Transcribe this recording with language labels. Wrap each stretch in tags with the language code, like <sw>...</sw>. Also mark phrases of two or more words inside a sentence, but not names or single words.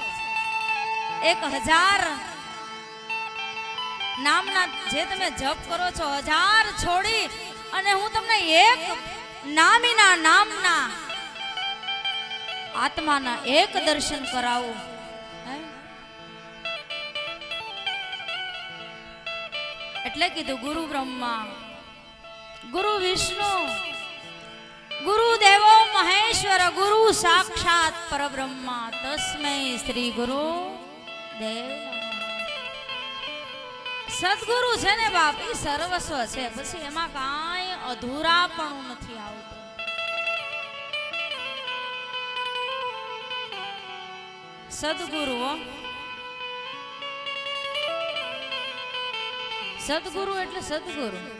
<gu>1000 નામના જે તમે જપ કરો છો, 1000 છોડી અને હું તમને એક નામીના નામના આત્માના એક દર્શન કરાવું। એટલે કીધું</gu> <sa>ગુરુ બ્રહ્મા ગુરુ વિષ્ણુ गुरु देवो महेश्वर गुरु साक्षात परब्रह्मा तस्मै श्री गुरु देव।</sa> <gu>सदगुरु છે ને બાપ, એ સર્વસ્વ છે, પછી એમાં કાંઈ અધૂરાપણું નથી આવતું। સદગુરુ, સદગુરુ એટલે સદગુરુ।</gu>